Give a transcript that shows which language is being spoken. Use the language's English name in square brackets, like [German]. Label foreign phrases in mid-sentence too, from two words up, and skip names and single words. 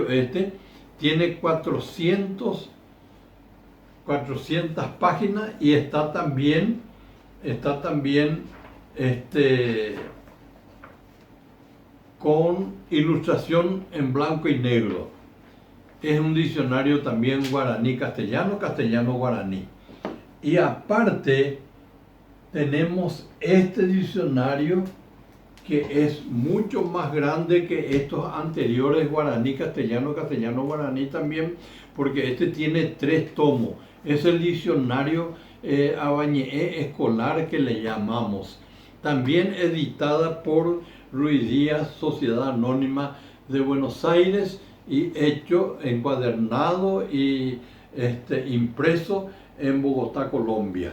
[Spanish] Tiene 400 páginas y está también con ilustración en blanco y negro. Es un diccionario también guaraní-castellano, castellano-guaraní. Y aparte tenemos este diccionario que es mucho más grande que estos anteriores guaraní, castellano, castellano, guaraní también, porque este tiene 3 tomos. Es el diccionario Abañé escolar que le llamamos. También editada por Ruiz Díaz, Sociedad Anónima de Buenos Aires, y hecho encuadernado y impreso en Bogotá, Colombia.